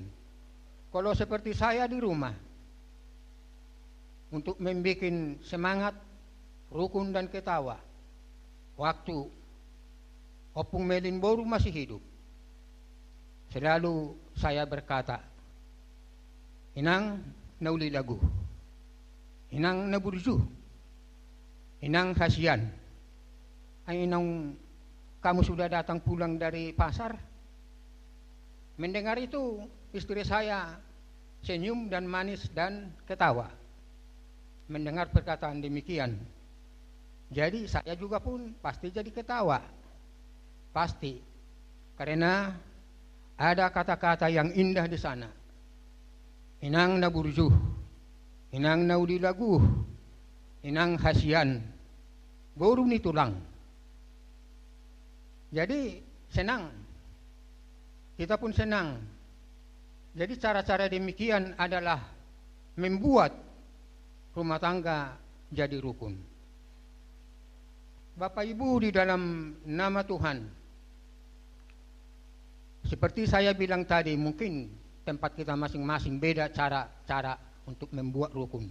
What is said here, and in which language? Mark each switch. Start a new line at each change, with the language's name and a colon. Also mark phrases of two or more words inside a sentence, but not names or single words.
Indonesian: Kalau seperti saya di rumah, untuk membuat semangat, rukun dan ketawa, waktu Opung Melin Boru masih hidup, selalu saya berkata,
Batak Toba: inang nauli lagu, inang naburju, inang kasihan, ay inang
Indonesian: kamu sudah datang pulang dari pasar. Mendengar itu, istri saya senyum dan manis dan ketawa. Mendengar perkataan demikian, jadi saya juga pun pasti jadi ketawa. Pasti, karena ada kata-kata yang indah di sana.
Batak Toba: Inang naburjuh, inang naudi lagu, inang hasian, boru ni tulang.
Indonesian: Jadi senang, kita pun senang. Jadi cara-cara demikian adalah membuat rumah tangga jadi rukun. Bapak Ibu, di dalam nama Tuhan, seperti saya bilang tadi, mungkin tempat kita masing-masing beda cara untuk membuat rukun.